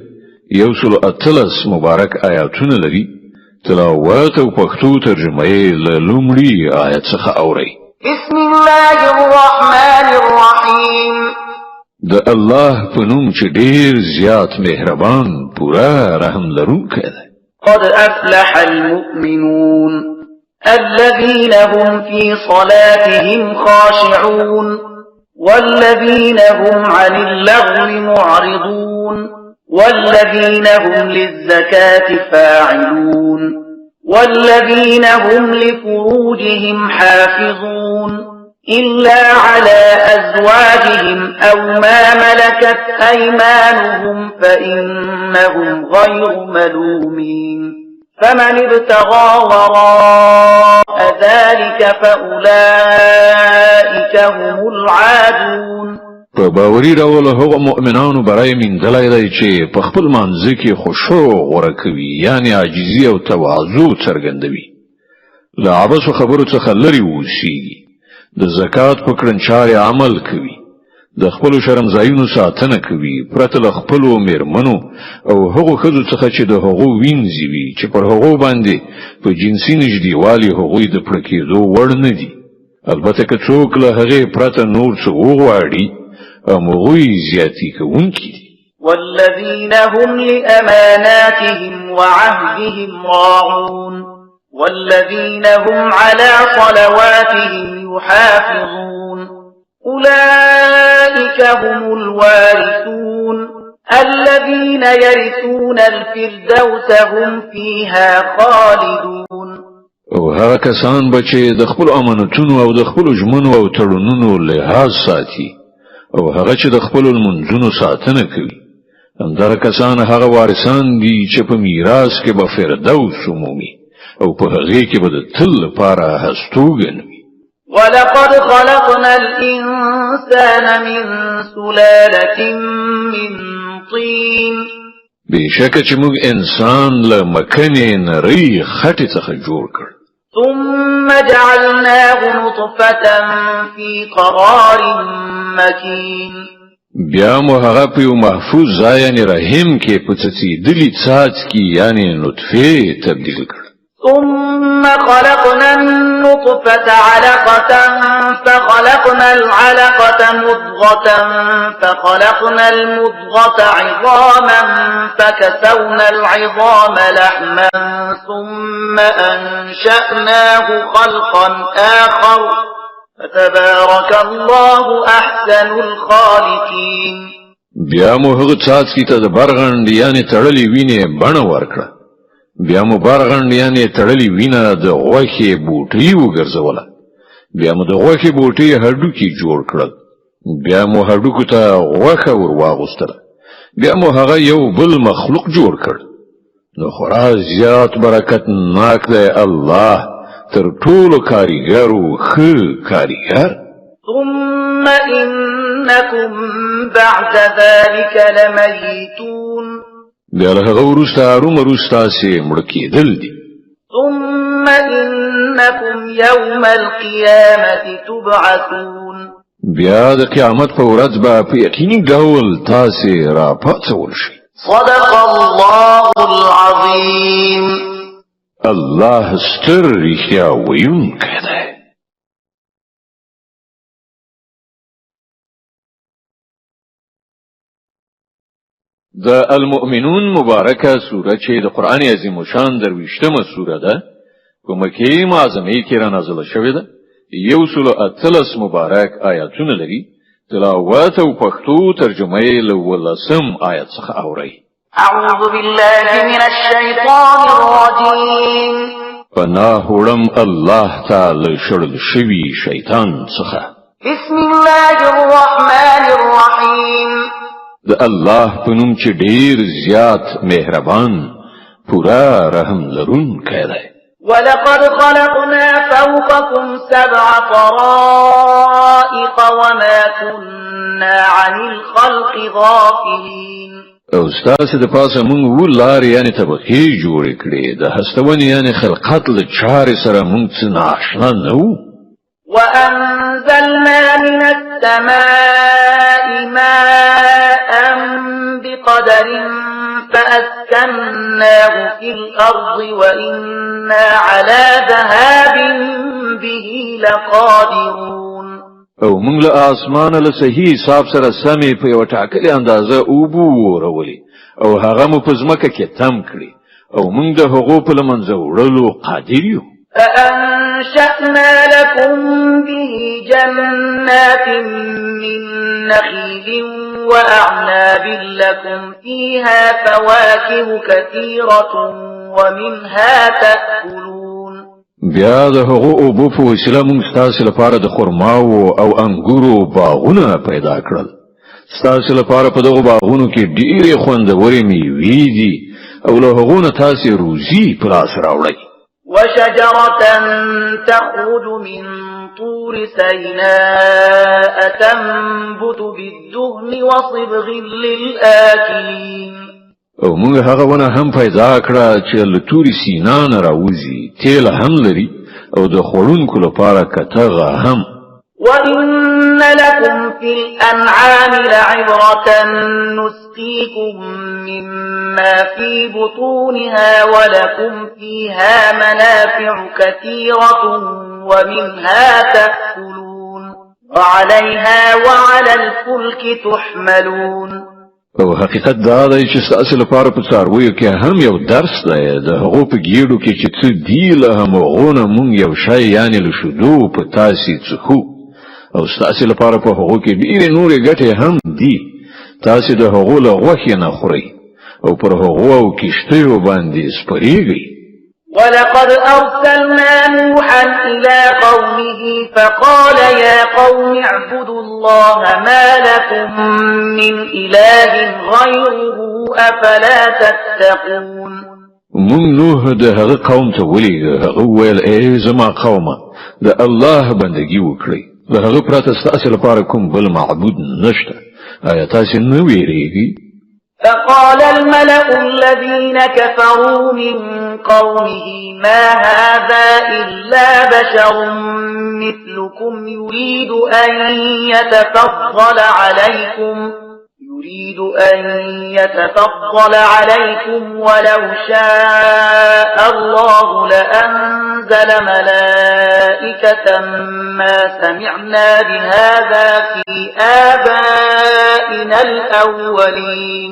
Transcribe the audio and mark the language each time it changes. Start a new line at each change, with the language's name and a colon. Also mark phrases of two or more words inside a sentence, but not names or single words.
Pashto: 113 مبارک آیاتونه لري. تلاوت او پښتو ترجمه یې له لومړي آیت څخه اوري.
Arabic: بسم الله الرحمن الرحیم.
Pashto: د الله په نوم چې ډیر زیات مهربان پورا رحم لرونکی دی.
Arabic: قد افلح المؤمنون الذين هم في صلاتهم خاشعون والذين هم عن اللغو معرضون والذين هم للزكاة فاعلون والذين هم لفروجهم حافظون إلا على أزواجهم أو ما ملكت أيمانهم فإنهم غير ملومين فمن ابتغى وراء ذلك فأولئك هم العادون.
Pashto: په باوري ډول هغه مؤمنانو برای میندلای دی چې په خپل منځ کې خشوع غوړه کوي، یعنی عاجزي او تواضع څرګندوي، له عبث خبرو څخه لري اوسي، د زکات په کړنچاري عمل کوي، د خپل شرمځایونو ساتنه کوي، پرته له خپل میرمنو او هغو ښځو څخه چې د هغو وینځي وي چې پر هغو باندې په جنسي نږدېوالي هغوی د پړه کېدو وړ نه دي. البته که څوک له هغې پرته نور څه وغواړي هغوی زیاتي کوونکي دي.
Arabic: والذین هم لأماناتهم وعهدهم راعون والذين هم على صلواتهم يحافظون أولئك هم الوارثون الذين يرثون الفردوس هم فيها خالدون.
Pashto: او هغه کسان بچي د خپل امانتونو او د خپل ژمنو او تړونونو لحاظ ساتي او هغه چې د خپل منځونو ساتنه کوي، همدغه کسان هغه وارثان دي چې په میراث کې به فردوس عمومي او په هغه کې به د تل لپاره هستوګنوي.
Arabic: ولقد خلقنا الإنسان من سلالة من طين.
Pashto: بشکه چې موږ انسان له مکنې نری خټې څخه جوړ کړ.
Arabic: ثم جعلناه نطفة في قرار مكين.
Pashto: بیا مو هغه په یو محفوظ ځای یعنی رحم کې په څڅېدلي څاڅکي یعنی نطفه تبدیل کړ.
Arabic: ثم خلقنا النطفة علقة فخلقنا العلقة مضغة فخلقنا المضغة عظاما فكسونا العظام لحما ثم أنشأناه خلقا آخر فتبارك الله أحسن الخالقين.
Pashto: بیا مو هغه څاڅکي ته د برغند یعنی تړلې وینې بڼه ورکړه. بیا مو برغند یعنی تړلې وینه د غوښې بوټي وګرځوله. بیا مو د غوښې بوټي هډوکي جوړ کړل. بیا مو هډوکو ته غوښه ور واغوستله. بیا مو هغه یو بل مخلوق جوړ کړ. نو خورا زیات برکت ناک دی الله تر ټولو کاریګرو ښه کاریګر.
Arabic: ثم إنكم بعد ذلك لميتون.
Pashto: بیا له هغه وروسته ارومرو ستاسې مړه کېدل دي.
Arabic: ثم إنكم يوم القيامة تبعثون.
Pashto: بیا د قیامت په ورځ به په یقیني ډول تاسې را پاڅول شئ.
Arabic: صدق الله العظيم.
Pashto: الله ستر رښتیا ویونکی دی. د المؤمنون مبارکه سوره چې د قران عظیم شان درویشتمه سوره ده په مکه معظمه کې را نازله شوې ده. 113 مبارک آیاتونه لري. تلاوت او پښتو ترجمه یې له 10 آیت څخه اوري.
Arabic: اعوذ بالله من الشیطان الرجیم.
Pashto: پناه وړم
Arabic: الله تعالی
Pashto: شړل شوی شیطان څخه.
Arabic: بسم الله الرحمن الرحیم.
Pashto: د الله په نوم چې ډیر زیات مهربان پورا رحم لرونکی دی.
Arabic: ولقد خلقنا فوقكم 7 طرائق وما كنا عن الخلق غافلين.
Pashto: او ستاسې د پاسه مونږ ولارې یعنی طبقې جوړې کړې، د هستونې یعنی خلقت له چارې سره مونږ څه نااشنا نه وو.
Arabic: وأنزلنا من السماء ماء بقدر فأسكناه في الأرض وإنا على ذهاب به لقادرون
Pashto: او موږ له اسمانه له صحیح حساب سره سمې په یو ټاکلې اندازه اوبو ورولې او هغه مو په ځمکه کې تم کړی او موږ د هغو په له منځه وړلو قادر یو.
Arabic: فأنشأنا لكم به جنات من نخيل وأعناب لكم فيها فواكه كثيرة ومنها تأكلون.
Pashto: بیا د هغو اوبو په وسیله موږ ستاسو لپاره د خرماو او انګورو باغونه پیدا کړل. ستاسو لپاره په دغو باغونو کې ډېرې خوندورې میوې دي او له هغو نه تاسو روزي په لاس راوړئ.
Arabic: وشجرة تخرج من طور سيناء تنبت بالدهن وصبغ للآكلين.
Pashto: او موږ هغه ونه هم پیدا کړه چې له تورې سینا نه راوځي، تیل هم لري او د خوړونکو لپاره کتغه هم.
Arabic: وإن لكم في الأنعام لعبرة نسقيكم مما في بطونها ولكم فيها منافع كثيرة ومنها تأكلون وعليها وعلى الفلك تحملون.
Pashto: او حقیقت دا دی چې ستاسو لپاره په څارویو کې هم یو درس دی. د هغو په ګیډو کې چې څه دي له همغونه مونږ یو شی یعنې له شیدو په تاسې څښو او ستاسو لپاره په هغو کې ډېرې نورې ګټې هم دي. تاسو د هغو له غوښې نه خورئ او پر هغو او کښتیو باندې سپرېږئ.
Arabic: ولقد أرسلنا نوحا إلى قومه فقال يا قوم اعبدوا الله ما لكم من إله غيره أفلا تتقون.
Pashto: مونږ نوح د هغه قوم ته ولېږه. هغه وویل ای زما قومه د الله بندګي وکړئ، د هغه پرته ستاسو لپاره کوم بل معبود نشته. آیا تاسو نه ویریږئ؟
Arabic: فقال الملأ الذين كفروا من قومه ما هذا إلا بشر مثلكم يريد أن يتفضل عليكم ولو شاء الله لأنزل ملائكة ما سمعنا بهذا في آبائنا الأولين.